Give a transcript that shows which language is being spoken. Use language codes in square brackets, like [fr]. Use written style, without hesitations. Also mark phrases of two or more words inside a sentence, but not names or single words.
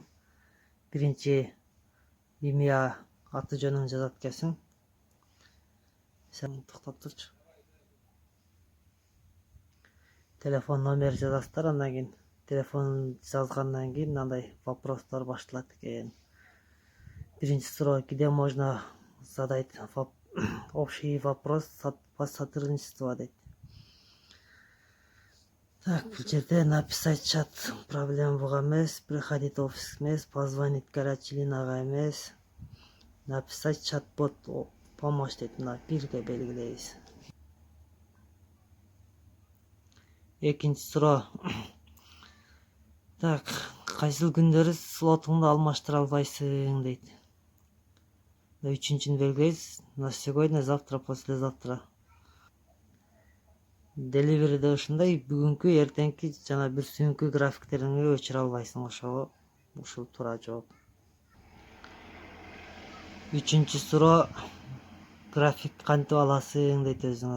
[ky] Биринчи имя, аты жөнүн жазат экенсиң. Сен токтоп турчу. Телефон номер жазасыздар, андан кийин телефон жазгандан кийин мындай вопростор башталат экен. Биринчи суроо: [ru] где можно задать общий вопрос по сотрудничеству дейт. [ky] Так, бул жерде [ru] написать чат [ky] проблемага эмес, [ru] приходить в офис эмес, позвонить горячий [ky] линияга эмес, [ru] написать чат-бот помощь дейт. [ky] Мына бирге белгилейбиз. Экинчи суроо: так, кайсыл күндөрү слотуңду алмаштыра албайсың дейт. Үчүнчүнү белгилейбиз. [ru] На сегодня, завтра, послезавтра. [ky] Деливериде ушундай бүгүнкү, эртеңки жана бүрсүнкү графиктериңди өчүрө албайсың. Ошого ушул туура жооп. Үчүнчү суроо: график кантип аласың дейт өзүңө.